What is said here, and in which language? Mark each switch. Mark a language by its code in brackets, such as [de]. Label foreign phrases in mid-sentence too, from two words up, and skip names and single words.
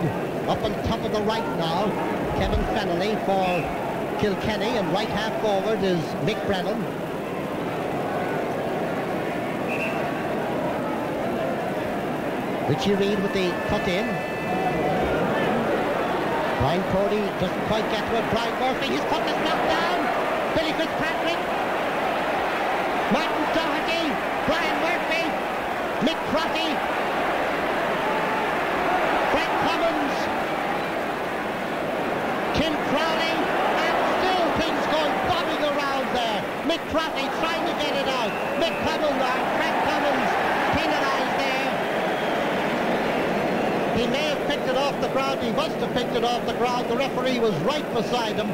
[en] Up on top of the right now, Kevin Fennelly for Kilkenny, and right half forward is Mick Brennan. Richie Reid with the cut in. Brian Cody doesn't quite get to it. Brian Murphy, his puck is knocked down. Billy Fitzpatrick. Martin Doherty. Brian Murphy. Mick Crotty. Tim Crowley, and still things going bobbing around there. Mick Crotty trying to get it out. Mick Cummins, Frank Cummins penalised there. He may have picked it off the ground. He must have picked it off the ground. The referee was right beside him.